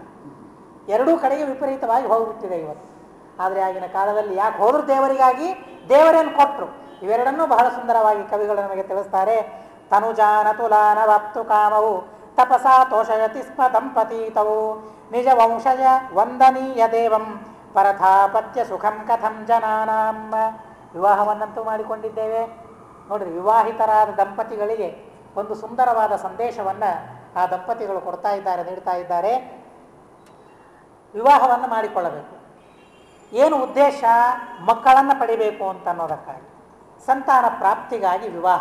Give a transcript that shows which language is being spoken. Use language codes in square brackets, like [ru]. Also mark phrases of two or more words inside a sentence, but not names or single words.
[kn] ಎರಡೂ ಕಡೆಗೆ ವಿಪರೀತವಾಗಿ ಹೋಗ್ಬಿಟ್ಟಿದೆ ಇವತ್ತು. ಆದರೆ ಆಗಿನ ಕಾಲದಲ್ಲಿ ಯಾಕೆ ಹೋದ್ರು ದೇವರಿಗಾಗಿ, ದೇವರೇನು ಕೊಟ್ಟರು, ಇವೆರಡನ್ನೂ ಬಹಳ ಸುಂದರವಾಗಿ ಕವಿಗಳು ನಮಗೆ ತಿಳಿಸ್ತಾರೆ. [sa] ತನುಜಾನ ತುಲಾನ ವಾಪ್ತು ಕಾಮವು ತಪಸಾ ತೋಷಯತಿ ಸ್ಮ ದಂಪತೀತವು ನಿಜ ವಂಶಜ ವಂದನೀಯ ದೇವಂ ಪರಥಾಪತ್ಯ ಸುಖಂ ಕಥಂ ಜನಾನಾಂ. [kn] ವಿವಾಹವನ್ನಂತೂ ಮಾಡಿಕೊಂಡಿದ್ದೇವೆ ನೋಡ್ರಿ. ವಿವಾಹಿತರಾದ ದಂಪತಿಗಳಿಗೆ ಒಂದು ಸುಂದರವಾದ ಸಂದೇಶವನ್ನು ಆ ದಂಪತಿಗಳು ಕೊಡ್ತಾ ಇದ್ದಾರೆ, ನೀಡ್ತಾ ಇದ್ದಾರೆ. ವಿವಾಹವನ್ನು ಮಾಡಿಕೊಳ್ಳಬೇಕು. ಏನು ಉದ್ದೇಶ? ಮಕ್ಕಳನ್ನು ಪಡಿಬೇಕು ಅಂತ ಅನ್ನೋದಕ್ಕಾಗಿ, ಸಂತಾನ ಪ್ರಾಪ್ತಿಗಾಗಿ ವಿವಾಹ.